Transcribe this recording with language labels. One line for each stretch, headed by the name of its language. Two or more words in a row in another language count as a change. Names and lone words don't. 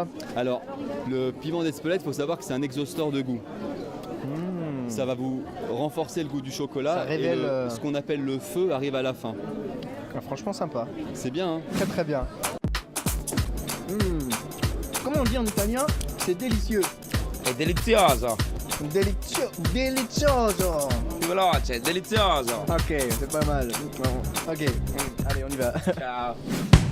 French: Alors, le piment d'Espelette, il faut savoir que c'est un exhausteur de goût. Ça va vous renforcer le goût du chocolat. Ça révèle, et ce qu'on appelle le feu arrive à la fin. Ah, franchement sympa. C'est bien, hein? Très très bien. Comment on dit en italien? C'est délicieux.
Italian: È delizioso. Delizioso. Più veloce, delizioso.
French: Ok, c'est pas mal. Ok, allez on y va. Ciao.